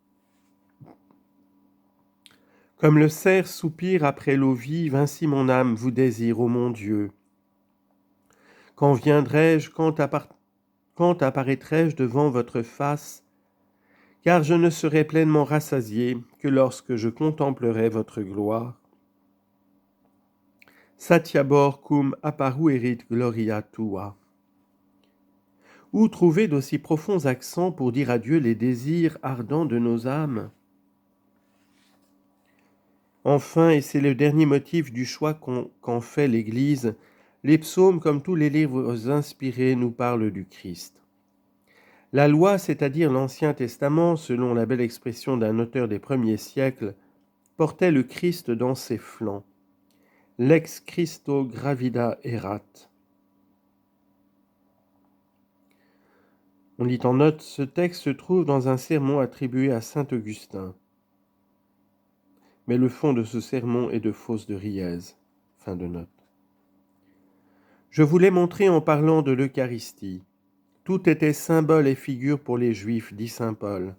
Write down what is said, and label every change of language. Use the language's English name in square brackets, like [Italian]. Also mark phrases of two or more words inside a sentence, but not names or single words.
[French] Comme le cerf soupire après l'eau vive, ainsi mon âme vous désire, ô mon Dieu. Quand viendrai-je, quand apparaîtrai-je devant votre face? Car je ne serai pleinement rassasié que lorsque je contemplerai votre gloire. [Latin] Satiabor cum apparuerit gloria tua. [French] Où trouver d'aussi profonds accents pour dire à Dieu les désirs ardents de nos âmes? Enfin, et c'est le dernier motif du choix qu'en fait l'Église, les psaumes, comme tous les livres inspirés, nous parlent du Christ. La loi, c'est-à-dire l'Ancien Testament, selon la belle expression d'un auteur des premiers siècles, portait le Christ dans ses flancs. [Latin] Lex Christo gravida erat. [French] On lit en note, ce texte se trouve dans un sermon attribué à saint Augustin. Mais le fond de ce sermon est de Fausse de Riez. Fin de note. Je voulais montrer en parlant de l'Eucharistie. Tout était symbole et figure pour les Juifs, dit saint Paul.